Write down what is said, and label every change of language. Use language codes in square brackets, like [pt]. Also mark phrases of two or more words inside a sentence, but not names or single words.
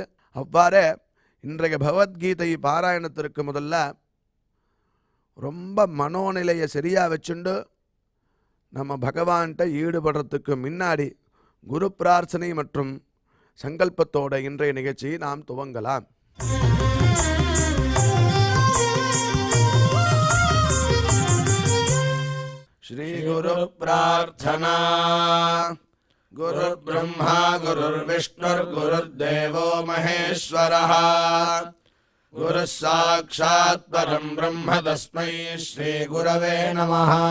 [ta] அவ்வாறே இன்றைய பகவத்கீதை பாராயணத்திற்கு முதல்ல ரொம்ப மனோநிலையை சரியாக வச்சுண்டு நம்ம பகவான்கிட்ட ஈடுபடுறதுக்கு முன்னாடி குரு பிரார்த்தனை மற்றும் சங்கல்பத்தோட இன்றைய நிகழ்ச்சியை நாம் துவங்கலாம். [sa] श्री गुरु प्रार्थना. गुरुर्ब्रह्मा गुरुर्विष्णुर्गुरुर्देवो महेश्वरः गुरुः साक्षात् परं ब्रह्म तस्मै श्री गुरवे नमः.